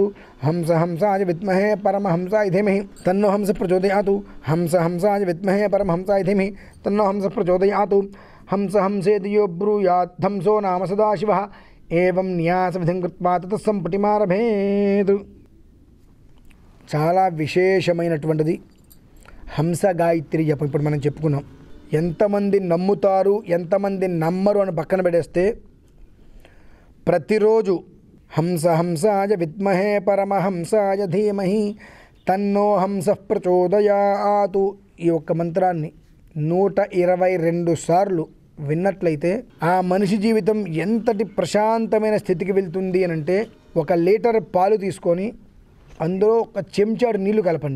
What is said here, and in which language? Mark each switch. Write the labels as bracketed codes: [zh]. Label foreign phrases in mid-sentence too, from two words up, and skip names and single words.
[sa] हंस हंसाय विद्महे परमहंसाय धीमहि तन्नो हंसः प्रचोदयात्. हंस हंसाय विद्महे परमहंसाय धीमहि तन्नो हंसः प्रचोदयात्. हंस हंसेति यो ब्रूयात् हंसो नाम सदाशिवः एवं न्यासविधिं कृत्वा ततः संपुटिमारभेत्. [te] చాలా విశేషమైనటువంటిది హంస గాయత్రి జపం. ఇప్పుడు మనం చెప్పుకున్నాం ఎంతమంది నమ్ముతారు ఎంతమంది నమ్మరు అని పక్కన పెడేస్తే ప్రతిరోజు [sa] हंसाय विद्महे परमहंसाय धीमहि तन्नो हंस प्रचोदयातु [te] ఈ ఒక్క మంత్రాన్ని 122 సార్లు విన్నట్లయితే ఆ మనిషి జీవితం ఎంతటి ప్రశాంతమైన స్థితికి వెళ్తుంది అని అంటే, 1 లీటర్ పాలు తీసుకొని అందులో 1 చెంచాడు నీళ్లు కలపండి.